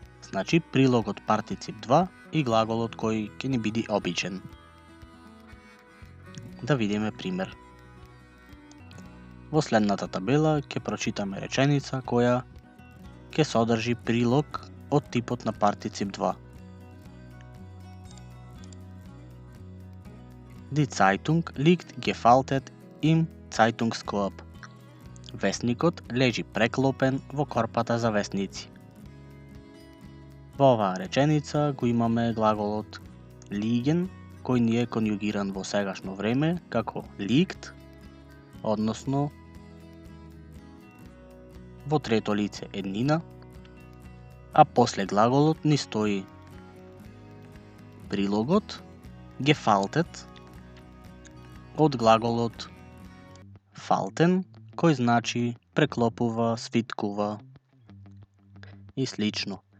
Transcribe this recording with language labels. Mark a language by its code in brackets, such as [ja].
[mk] Значи, прилогот партицип 2 и глаголот кој ќе ни биде обичен. Да видиме пример. Во следната табела ќе прочитаме реченица која ќе содржи прилог од типот на партицип 2. [de] Die Zeitung liegt gefaltet im Zeitungskorb. [mk] Весникот лежи преклопен во корпата за весници. Во оваа реченица го имаме глаголот liegen, кој ни е конјугиран во сегашно време како liegt, односно во трето лице еднина, а после глаголот ни стои прилогот gefaltet од глаголот falten, кој значи преклопува, свиткува и слично.